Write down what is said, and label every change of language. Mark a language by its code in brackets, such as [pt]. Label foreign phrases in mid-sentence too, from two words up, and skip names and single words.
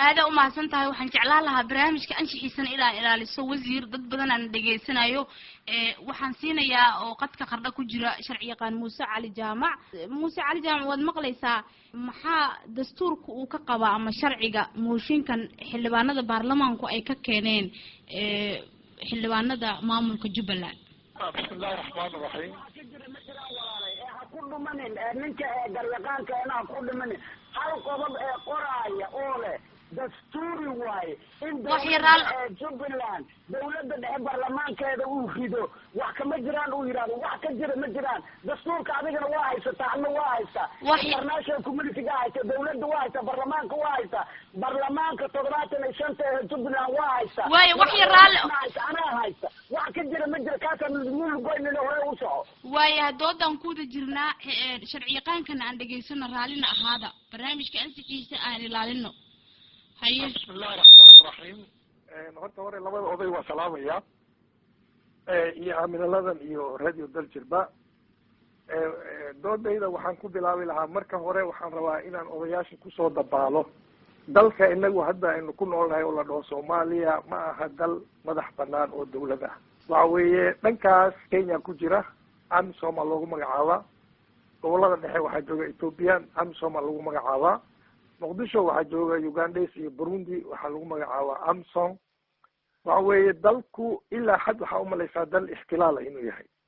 [so] aad u maasan tahay waxaan jeclaan lahaa barnaamijka anshaxiisana ilaaliso wasiir dad badan aan dhageysanayo waxaan siinayaa oo qadka qardha ku jira sharci yaqaan Muuse Cali Jaamac waad maqlaysaa maxaa dastuurku uu ka qabaa ama sharciga mooshinkan xildhibaanada baarlamaanku ay ka keeneen xildhibaanada maamulka Jubbaland [ar] بسم الله الرحمن الرحيم [so] ninka garyaqaanka inaa ku dhiman hal qodob qoraaya oo leh dastuuri waaye in waxyaraal Jubbaland dawladda dhexe baarlamaankeeda uu rido wax kama jiraan uu yiraahdo wax ka jira ma jiraan dastuurka adigana waa haysataa ama waa haysataa [en] international community-ga [so] haysta dawladda waa haysta baarlamaanka waa haysta baarlamaanka 75 ee Jubbaland waa haysta way waxyaraal anaa haysta wax ka jira ma jira kaasa nul goynina hore u soco way hadoodan ku jirnaa sharci yaqaankan aan dhageysano raalina ahaada barnaamijka ansixiisa aan ilaalino haye [ar] بسم الله الرحمن الرحيم [so] horta hore labada oday waa salaamaya iyo aaminaladan iyo radio daljirba doodayda waxaan ku bilaabi lahaa marka hore waxaan rabaa inaan odayaasha kusoo dabaalo dalka inagu hadda aynu ku noolnahay oo la dhaho Soomaaliya ma aha dal madax banaan oo dawlad ah waxa weeye dhankaas Kenya ku jira AMISOM loogu magacaaba gobolada dhexe waxaa jooga Ethiopian AMISOM lagu magacaaba Muqdisho waxaa jooga Uganda iyo Burundi waxaa lagu magacaabaa AMISOM waxa weeye dalku ilaa xad waxa u malaysaa dal ikhtilaal inuu yahay